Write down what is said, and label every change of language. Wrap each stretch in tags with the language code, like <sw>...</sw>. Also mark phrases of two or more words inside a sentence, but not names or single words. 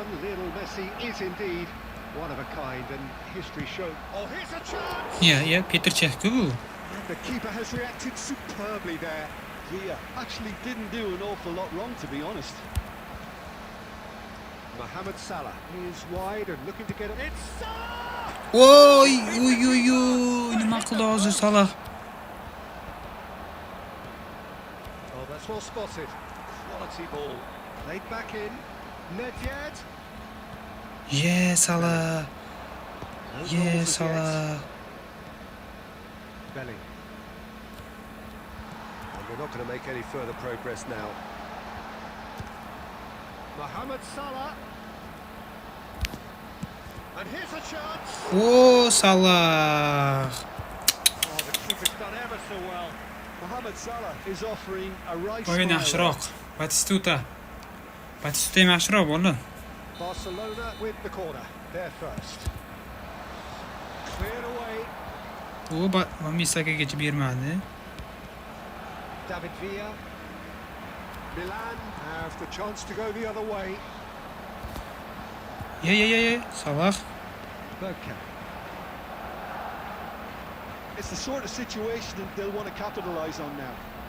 <en>Lionel Messi is indeed one of a kind, and history shows. Oh, here's a chance!</en> <uz>Ya, Peter Cech-ku bu.</uz> <en>And the keeper has reacted superbly there. Villa actually didn't do an awful lot wrong, to be honest. Mohamed Salah is wide and looking to get it. It's Salah!</en> <uz>Oy, nima qildi hozir Salah?</uz> <en>Oh, that's well spotted. Quality ball. Played back in. Nedved. Yeah, Salah. No Yeah, goals as Salah. yet. Belling. And we're not going to make any further progress now. Mohamed Salah. And here's a chance. Oh, Salah. Oh, the keeper's done ever so well. Mohamed Salah is offering a right</en> <uz>O'yin</uz> <en>smile.</en> <uz>yaxshiroq. Batistuta ham yaxshiroq bo'ldi.</uz> <en>Barcelona with the corner. There first. Cleared away.</en> <uz>U Misakagacha bermadi.</uz> <en>David Villa. Milan have the chance to go the other way. Yeah. Salah. Bergkamp. It's the sort of situation that they'll want to capitalise on now.</en>